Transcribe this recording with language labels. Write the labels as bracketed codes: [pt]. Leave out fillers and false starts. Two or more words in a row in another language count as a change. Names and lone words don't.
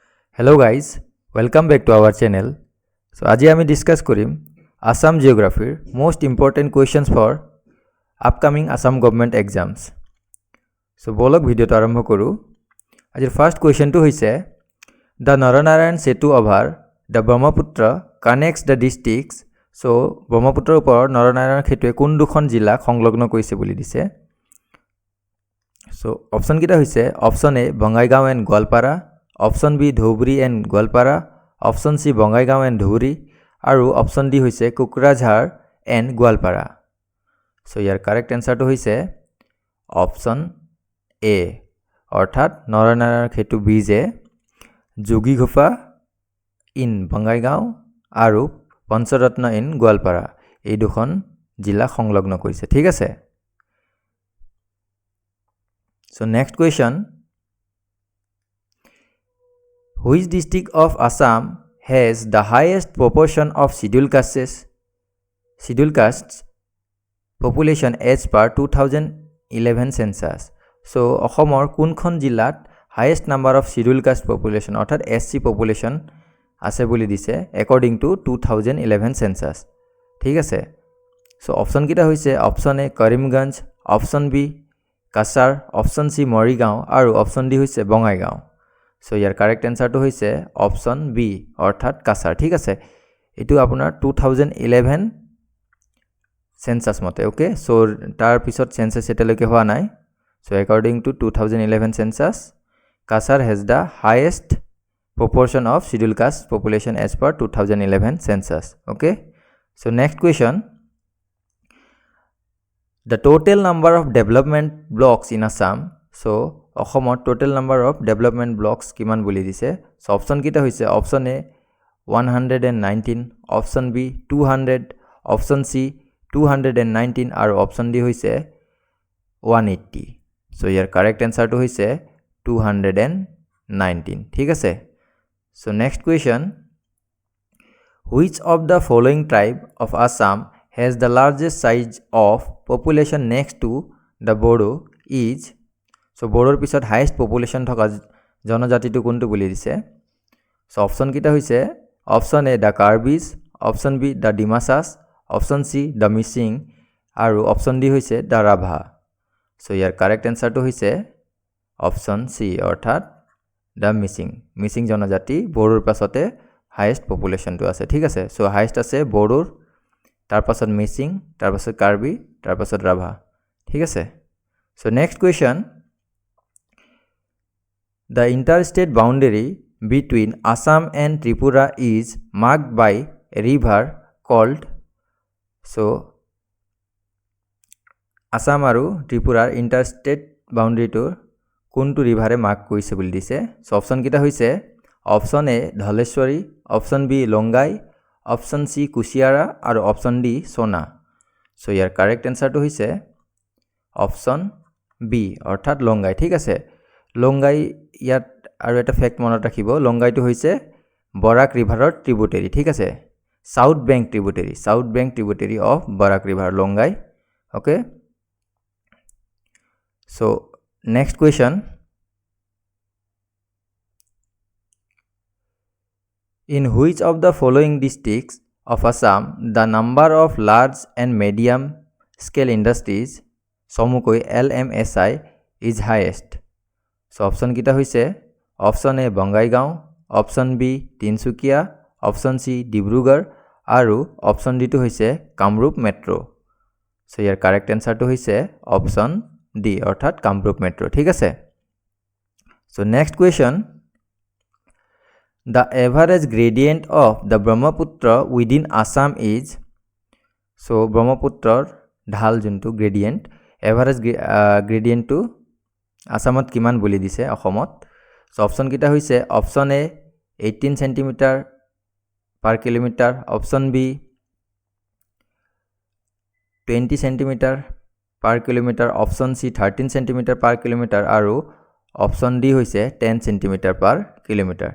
[en] Hello guys, welcome back to our channel. So [as] আজি আমি ডিসকাস কৰিম [en] Assam Geography most important questions for upcoming Assam government exams. So [as] বলক ভিডিওটো আৰম্ভ কৰো। আজিৰ ফাৰ্স্ট কোৱেশ্চনটো হৈছে [en] The Naranarayan Setu over the Brahmaputra connects the districts. [as] So ব্ৰহ্মপুত্ৰৰ ওপৰত নৰনাৰায়ণ সেতুৱে কোন দুখন জিলা সংলগ্ন কৰিছে বুলি দিছে। So অপচন কিটা হৈছে অপচন এ বঙাইগাঁও এণ্ড গোৱালপাৰা, অপচন বি ধৌবৰী এণ্ড গোৱালপাৰা, অপচন সি বঙাইগাঁও এণ্ড ধৌবৰী আৰু অপচন ডি হৈছে কোকৰাঝাৰ এণ্ড গোৱালপাৰা। সো ইয়াৰ [en] correct answerটো [as] হৈছে অপচন এ অৰ্থাৎ নৰনাৰায়ণ সেতু ব্ৰিজে যোগীঘোপা ইন বঙাইগাঁও আৰু পঞ্চৰত্ন ইন গোৱালপাৰা এই দুখন জিলা সংলগ্ন কৰিছে। ঠিক আছে। [en] So next question, which district of Assam has the highest proportion of scheduled castes population as per 2011 census? So [as] অসমৰ কোনখন জিলাত [en] highest number of scheduled caste population অৰ্থাৎ SC population [as] আছে বুলি দিছে [en] according to 2011 census? [as] ঠিক আছে। So অপচন কিটা হৈছে অপচন এ কৰিমগঞ্জ, অপচন বি কাছাৰ, অপচন সি মৰিগাঁও আৰু অপচন ডি হৈছে বঙাইগাঁও। সো ইয়াৰ [en] correct answerটো [as] হৈছে অপচন বি অৰ্থাৎ কাছাৰ। ঠিক আছে। এটো আপোনাৰ 2011 সেন্সাস মতে। ওকে। সো তাৰ পিছত সেন্সাস এতিয়ালৈকে হোৱা নাই। [en] সো according to 2011 census, Kasar has the highest proportion of scheduled caste population as per 2011 census. Okay. So next question, the total number of development blocks in Assam. So অসমত total number of development blocks [as] কিমান বুলি দিছে। সো অপচন কিটা হৈছে অপচন এ 119, অপচন বি 200, অপচন সি 219 আৰু অপচন ডি হৈছে 180। সো ইয়াৰ [en] correct answerটো [as] হৈছে 219। ঠিক আছে। [en] So next question, which of the following tribe of Assam has the largest size of population next to the Bodo is? [as] So Bodoৰ পিছত [en] highest population [as] থকা জনজাতিটো কোনটো বুলি দিছে। সো অপচন কিটা হৈছে অপচন এ দা কাৰ্বিজ, অপচন বি দা ডিমাছাছ, অপচন সি দা মিচিং আৰু অপচন ডি হৈছে দা ৰাভা। সো ইয়াৰ [en] correct answerটো [as] হৈছে অপচন সি অৰ্থাৎ দা মিচিং। মিচিং জনজাতি বড়োৰ পাছতে [en] highest populationটো [as] আছে। ঠিক আছে। সো হাইয়েষ্ট আছে বড়োৰ, তাৰ পাছত মিচিং, তাৰ পাছত কাৰ্বি, তাৰ পাছত ৰাভা। ঠিক আছে। [en] So next question, the interstate boundary between Assam and Tripura is marked by a river called. [as] So Assam আৰু ত্ৰিপুৰাৰ [en] interstate boundary [as] to কোনটো ৰিভাৰে মাৰ্ক কৰিছে বুলি দিছে। সো অপচন কিটা হৈছে অপচন এ ধলেশ্বৰী, অপচন বি লংগাই, অপচন সি কুশিয়াৰা আৰু অপচন ডি সোনা। সো ইয়াৰ [en] correct answerটো [as] হৈছে অপচন বি অৰ্থাৎ লংগাই। ঠিক আছে। লংগাই ইয়াত আৰু এটা ফেক্ট মনত ৰাখিব, লংগাইটো হৈছে বৰাক [en] riverৰ tributary। [as] ঠিক আছে। [en] South bank tributary of Barak river Longai. [as] ওকে। [en] সো next question, in which of the following districts of Assam the number of large and medium scale industries চমুকৈ LMSI is highest? [as] সো অপচন কিটা হৈছে অপচন এ বঙাইগাঁও, অপচন বি তিনচুকীয়া, অপচন সি ডিব্ৰুগড় আৰু অপচন ডিটো হৈছে কামৰূপ মেট্ৰ'। সো ইয়াৰ [en] correct answerটো [as] হৈছে অপচন ডি অৰ্থাৎ কামৰূপ মেট্ৰ'। ঠিক আছে। [en] So next question, the average gradient of the Brahmaputra within Assam is? [as] So ব্ৰহ্মপুত্ৰৰ ঢাল যোনটো গ্ৰেডিয়েণ্ট, [en] average gradientটো [as] আসামত কিমান বুলি দিছে অসমত। সো অপচন কিটা হৈছে অপচন এ 18 [en] centimeter per kilometer, [as] অপচন বি 20 [en] centimeter per kilometer, [as] অপচন সি 13 [en] centimeter per kilometer [as] আৰু অপচন ডি হৈছে 10 [en] centimeter per kilometer.